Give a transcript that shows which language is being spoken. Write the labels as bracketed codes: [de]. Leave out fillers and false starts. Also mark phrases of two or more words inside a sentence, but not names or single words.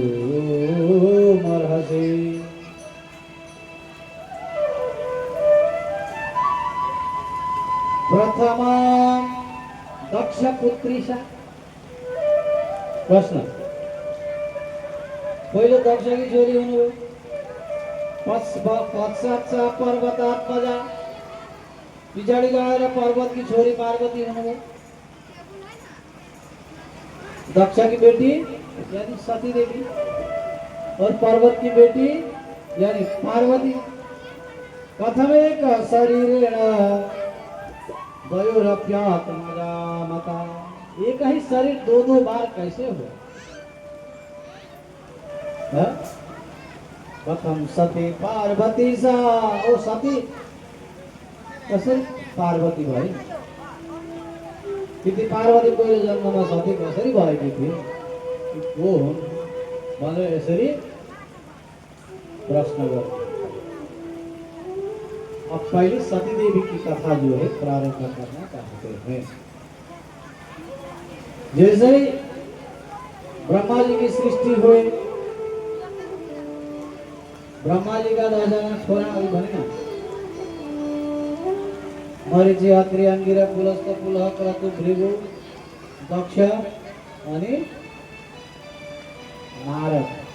[sa] प्रथमा दक्षपुत्री सा। [ne] प्रश्न, पहिलो दक्षकी छोरी हुनुभयो, [sa] पश्चात् पर्वतात्मजा, [ne] पछाडि गएर पर्वतकी छोरी पार्वती हुनुभयो। [hi] दक्ष की बेटी यानी सती देवी और पर्वत की बेटी यानी पार्वती। [sa] कथम एक शरीरेण द्वयोरप्यात्मजा मता, [hi] एक ही शरीर दो दो बार कैसे हो? [sa] कथम सती पार्वती सा, [ne] ओ सती कसरी पार्वती भई? त्यति पार्वती पहिलो जन्ममा सती कसरी भएकी थिए? को हुन् भनेर यसरी प्रश्न गर्नु। [hi] अब पहले सती देवी की कथा जो है प्रारंभ करना चाहते हैं। जैसे ही ब्रह्मा जी की सृष्टि हुई, ब्रह्मा जी का 10 [ne] जना छोरा [hi] अभी बने ना, मरीचि, अत्रि, अंगिरा, पुलस्त, पुलह, क्रतु, भृगु, दक्ष अनि नारद।